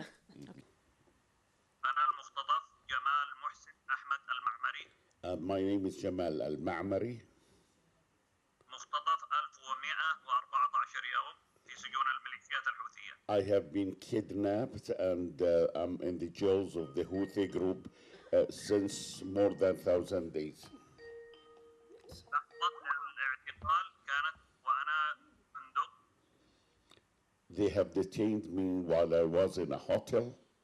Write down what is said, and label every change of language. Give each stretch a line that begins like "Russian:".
Arabic: أنا المختطف جمال محسن أحمد المعمري.
English: My name is Jamal Al-Ma'mari.
Arabic: مختطف 1114 يوم في سجون الميليشيات الحوثية.
English: I have been kidnapped and I'm in the jails of the Houthi group since more than 1,000 days.
Arabic: الاعتقال كانت وأنا فندق.
English: They have detained me while I was in a hotel.